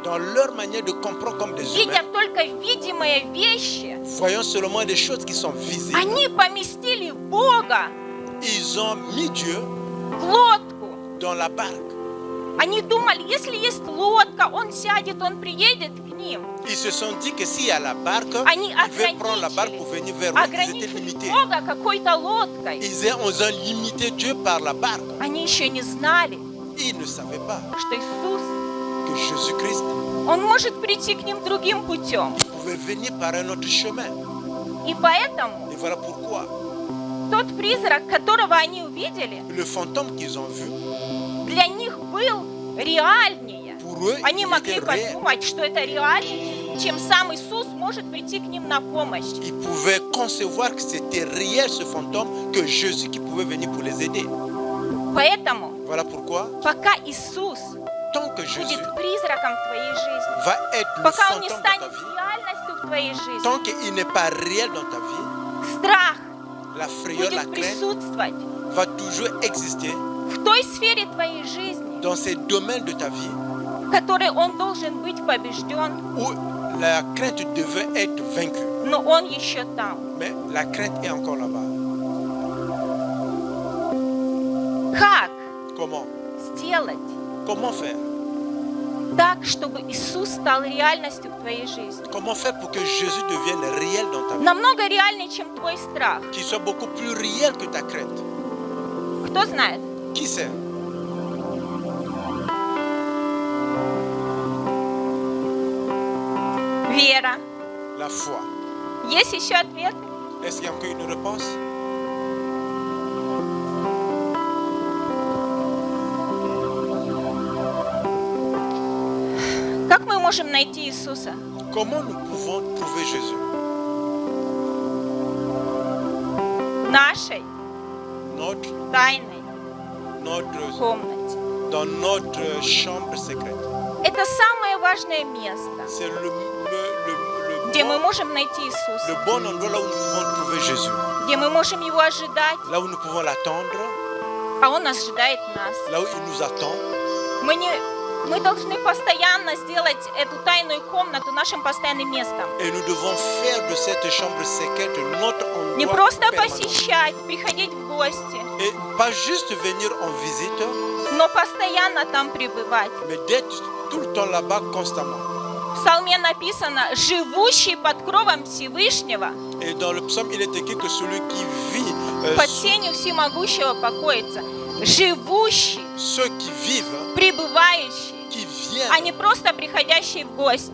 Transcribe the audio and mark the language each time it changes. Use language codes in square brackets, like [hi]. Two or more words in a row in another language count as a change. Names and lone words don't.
[fr] dans leur manière de comprendre comme des [ru] видя [fr] humains, [ru] только видимые вещи, [fr] voyant seulement des choses qui sont visibles, [ru] они поместили Бога [fr] ils ont mis Dieu [ru] в лодку. [fr] dans la barque. [ru] Они думали, если есть лодка, Он сядет, Он приедет к ним. [fr] Ils se sont dit que s'il y a la barque, [ru] Они [fr] ils veulent prendre la barque pour venir vers eux. Ils étaient [ru] ограничили [fr] limités. [ru] Бога какой-то лодкой. [fr] Ils ont limité Dieu par la barque. [ru] Они еще не знали, [fr] Ils ne savaient pas [ru] что Иисус, [fr] que Jésus-Christ [ru] Он может прийти к ним другим путем. [fr] pouvait venir par un autre chemin. [ru] И поэтому [fr] Et voilà pourquoi [ru] тот призрак, которого они увидели, [fr] le fantôme qu'ils ont vu, [ru] для них был реальнее. [fr] pour eux, [ru] Они [fr] il [ru] могли [fr] était réel. [ru] подумать, что это реальнее, чем сам Иисус может прийти к ним на помощь. [fr] Ils pouvaient concevoir que c'était réel ce fantôme, que Jésus qui pouvait venir pour les aider. [ru] Поэтому, [fr] Voilà pourquoi, [ru] пока Иисус [fr] tant que Jésus [ru] будет призраком в твоей жизни, [fr] va être le [ru] пока Он не [fr] fantôme de ta [ru] станет [fr] vie, [ru] реальностью в твоей жизни, [fr] tant qu'il n'est pas réel dans ta vie, [ru] страх [fr] la frayeur, la [ru] будет [fr] crainte [ru] присутствовать [fr] va toujours exister [ru] в той сфере твоей жизни, [fr] dans ces domaines de ta vie [ru] в которой Он должен быть побежден, [fr] où la crainte devait être vaincue. [ru] но Он еще там. [fr] Mais la crainte est encore là-bas. [ru] Как [fr] Comment? [ru] сделать [fr] Comment faire? [ru] так, чтобы Иисус стал реальностью в твоей жизни? [fr] Comment faire pour que Jésus devienne réel dans ta vie? [ru] Намного реальнее, чем твой страх. [fr] Qu'il soit beaucoup plus réel que ta crainte. [ru] Кто знает? [fr] Qui sait? [ru] Вера. [fr] La foi. [ru] Есть еще ответы? [fr] Est-ce qu'il y a encore une réponse? [ru] Как мы можем найти Иисуса? [fr] Comment nous pouvons trouver Jésus? [ru] В нашей [fr] Notre [ru] тайной комнате. [fr] dans notre chambre secrète. [ru] Это самое важное место, [fr] C'est [ru] где мы можем найти Иисуса, [fr] le bon endroit là où nous pouvons trouver Jésus. [ru] где мы можем Его ожидать, [fr] Là où nous pouvons l'attendre, [ru] а Он ожидает нас. [fr] là où il nous attend. [ru] Мы должны постоянно сделать эту тайную комнату нашим постоянным местом. [fr] Et nous devons faire de cette chambre secrète notre [ru] Не [fr] endroit [ru] просто [fr] permanent. [ru] посещать, приходить в гости, [fr] Et pas juste venir en visite, [ru] но постоянно там пребывать. [fr] mais d'être tout le temps là-bas constamment. [ru] В Псалме написано: «Живущий под кровом Всевышнего, [fr] Et dans le psaume, il est écrit que celui qui vit, [ru] под сенью всемогущего покоится». Живущий, [fr] ceux qui vivent, [ru] пребывающий, [fr] qui viennent, [ru] а не просто приходящие в гости.